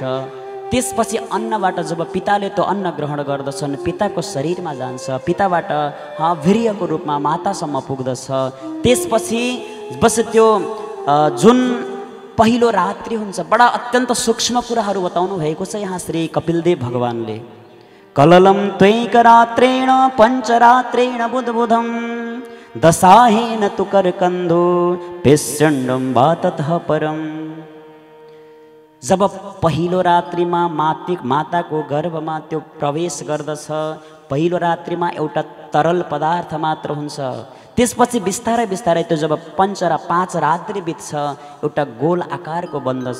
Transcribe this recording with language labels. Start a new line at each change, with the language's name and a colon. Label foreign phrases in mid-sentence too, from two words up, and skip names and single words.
Nepali: त्यसपछि अन्नबाट जब पिताले त्यो अन्न ग्रहण गर्दछन् पिताको शरीरमा जान्छ, पिताबाट वीर्यको रूपमा मातासम्म पुग्दछ। त्यसपछि बस त्यो जुन पहिलो रात्रि हुन्छ, बडा अत्यन्त सूक्ष्म कुराहरू बताउनु भएको छ यहाँ श्री कपिलदेव भगवानले।
Sanskrit: कललम त्वैक रात्रेण पञ्चरात्रेण बुधबुधम दशाहेन तु करकन्धो पेष्यण्डम वा ततः परम।
Nepali: जब पहिलो रात्रिमा माताको गर्भमा त्यो प्रवेश गर्दछ, पहिलो रात्रिमा एउटा तरल पदार्थ मात्र हुन्छ। त्यसपछि बिस्तारै बिस्तारै त्यो जब 5 र 5 रात्रि बित्छ एउटा गोल आकारको बन्दछ।